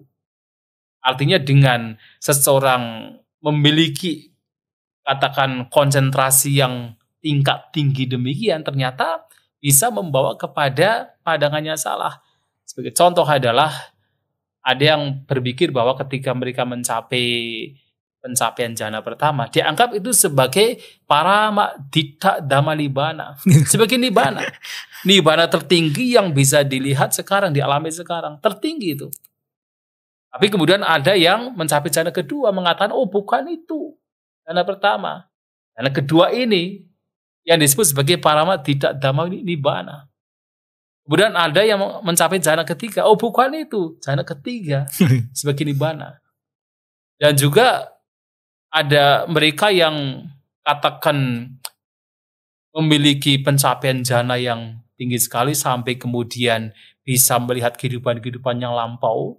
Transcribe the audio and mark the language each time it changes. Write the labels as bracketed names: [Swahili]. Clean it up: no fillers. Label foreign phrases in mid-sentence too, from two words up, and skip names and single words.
[Indonesian] Artinya dengan seseorang memiliki katakan konsentrasi yang tingkat tinggi demikian, ternyata bisa membawa kepada pandangannya salah. Sebagai contoh adalah ada yang berpikir bahwa ketika mereka mencapai pencapaian jana pertama, dianggap itu sebagai [Pali] parama dita dhamma nibbana, [Indonesian] sebagai nibbana. Nibbana tertinggi yang bisa dilihat sekarang, dialami sekarang, tertinggi itu. Tapi kemudian ada yang mencapai jana kedua mengatakan, oh bukan itu jana pertama. Jana kedua ini yang disebut sebagai [Pali] parama dita dhamma nibbana. [Indonesian] Kemudian ada yang mencapai jana ketiga. Oh bukan itu, jana ketiga sebagai nibbana. Dan juga ada mereka yang katakan memiliki pencapaian jana yang tinggi sekali sampai kemudian bisa melihat kehidupan-kehidupan yang lampau.